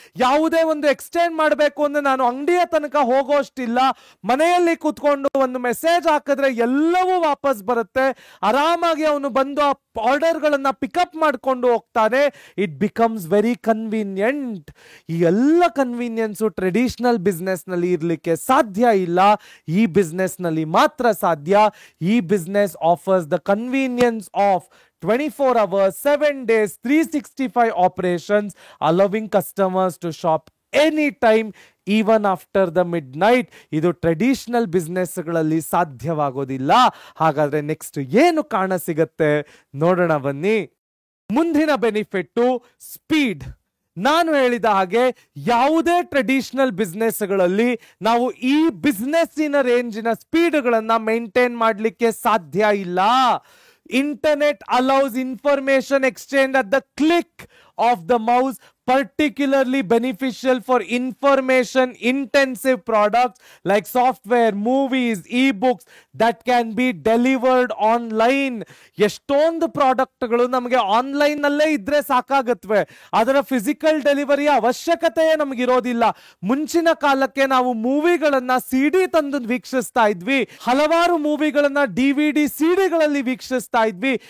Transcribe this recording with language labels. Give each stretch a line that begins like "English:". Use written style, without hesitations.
Kannada: ಯಾವುದೇ ಒಂದು ಎಕ್ಸ್ಟೆಂಡ್ ಮಾಡಬೇಕು ಅಂದ್ರೆ ನಾನು ಅಂಗಡಿಯ ತನಕ ಹೋಗೋಷ್ಟಿಲ್ಲ, ಮನೆಯಲ್ಲಿ ಕೂತ್ಕೊಂಡು ಒಂದು ಮೆಸೇಜ್ ಹಾಕಿದ್ರೆ ಎಲ್ಲವೂ ವಾಪಸ್ ಬರುತ್ತೆ. ಆರಾಮಾಗಿ ಅವನು ಬಂದು ಆ ಆರ್ಡರ್ ಗಳನ್ನ ಪಿಕಪ್ ಮಾಡಿಕೊಂಡು ಹೋಗ್ತಾನೆ.
English: It becomes very convenient.
Kannada: ಈ ಎಲ್ಲ ಕನ್ವೀನಿಯನ್ಸು ಟ್ರೆಡಿಷನಲ್ ಬಿಸ್ನೆಸ್ ನಲ್ಲಿ ಇರ್ಲಿಕ್ಕೆ ಸಾಧ್ಯ ಇಲ್ಲ, ಈ ಬಿಸ್ನೆಸ್ ನಲ್ಲಿ ಮಾತ್ರ ಸಾಧ್ಯ.
English: ಈ business offers the convenience of 24 hours, 7 days, 365 operations, allowing customers to shop anytime, even after the midnight.
Kannada: ಇದು ಟ್ರೆಡಿಷನಲ್ ಬಿಸ್ನೆಸ್ಗಳಲ್ಲಿ ಸಾಧ್ಯವಾಗೋದಿಲ್ಲ. ಹಾಗಾದ್ರೆ ನೆಕ್ಸ್ಟ್ ಏನು ಕಾಣ ಸಿಗತ್ತೆ ನೋಡೋಣ ಬನ್ನಿ. ಮುಂದಿನ ಬೆನಿಫಿಟ್ ಸ್ಪೀಡ್. ನಾನು ಹೇಳಿದ ಹಾಗೆ ಯಾವುದೇ ಟ್ರೆಡಿಷನಲ್ ಬಿಸ್ನೆಸ್ಗಳಲ್ಲಿ ನಾವು ಈ ಬಿಸ್ನೆಸ್ಸಿನ ರೇಂಜಿನ ಸ್ಪೀಡ್ಗಳನ್ನ ಮೇಂಟೈನ್ ಮಾಡಲಿಕ್ಕೆ ಸಾಧ್ಯ ಇಲ್ಲ.
English: Internet allows information exchange at the click of the mouse, particularly beneficial for information intensive products like software, movies, ebooks that can be delivered online.
Kannada: ಎಷ್ಟೊಂದು ಪ್ರಾಡಕ್ಟ್ಗಳು ನಮಗೆ ಆನ್ಲೈನ್ ನಲ್ಲೇ ಇದ್ರೆ ಸಾಕಾಗತ್ವೆ, ಅದರ ಫಿಸಿಕಲ್ ಡೆಲಿವರಿಯ ಅವಶ್ಯಕತೆಯೇ ನಮಗಿರೋದಿಲ್ಲ. ಮುಂಚಿನ ಕಾಲಕ್ಕೆ ನಾವು ಮೂವಿಗಳನ್ನ ಸಿಡಿ ತಂದು ವೀಕ್ಷಿಸ್ತಾ ಇದ್ವಿ, ಹಲವಾರು ಮೂವಿಗಳನ್ನ DVD ಸಿಡಿಗಳಲ್ಲಿ ವೀಕ್ಷಿಸ್ತಾ ಇದ್ವಿ.